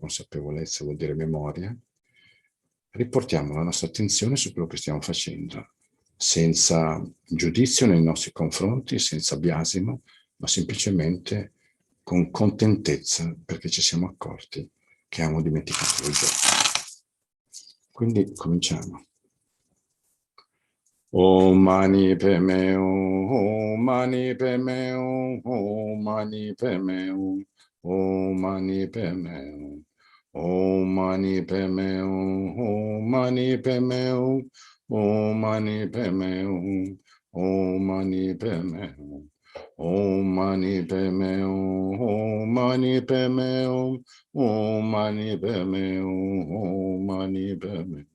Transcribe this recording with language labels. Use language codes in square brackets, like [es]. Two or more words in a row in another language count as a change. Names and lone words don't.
[it] Consapevolezza vuol dire memoria. Riportiamo la nostra attenzione su quello che stiamo facendo, senza giudizio nei nostri confronti, senza biasimo, ma semplicemente con contentezza, perché ci siamo accorti che abbiamo dimenticato il gioco. Quindi cominciamo. [sa] Om mani padme hum, Om mani padme hum, Om mani padme hum, Om mani padme hum, Om mani padme hum, Om mani padme hum, Om mani padme hum, Om mani padme hum, Om mani padme hum, Om mani padme hum, Om mani padme hum, Om mani padme hum.